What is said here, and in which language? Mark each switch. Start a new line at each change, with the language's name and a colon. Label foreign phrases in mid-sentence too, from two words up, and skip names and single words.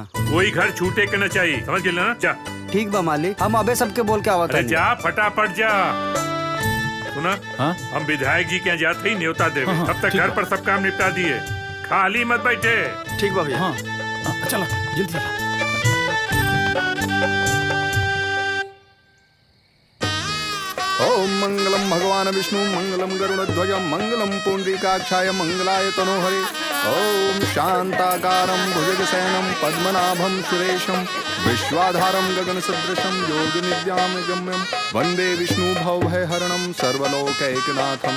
Bhojpuri: कोई घर छूटे के न चाहिए, समझ गए ना? जा ठीक बा मालिक, हम अबे सबके बोल के आवत अरे हनी। जा फटाफट जा। सुना, हाँ? हम विधायक जी के यहाँ जाते ही न्योता देवे। हाँ, तब तक ठीक घर बा। पर सब काम निपटा दिए, खाली मत बैठे। ठीक बा भैया। हाँ चलो जल्दी चला।
Sanskrit: ओम मंगलम भगवान विष्णु मंगलम गरुड़ध्वज मंगलम पुंडरीकाक्षाय मंगलाय तनोहरे। ओम शांताकारं भुजगशयनं पद्मनाभं सुरेशं विश्वाधारं गगनसदृशं योगिनिद्यां गम्यं वन्दे विष्णु भवभयहरणं सर्वलोकैकनाथम्।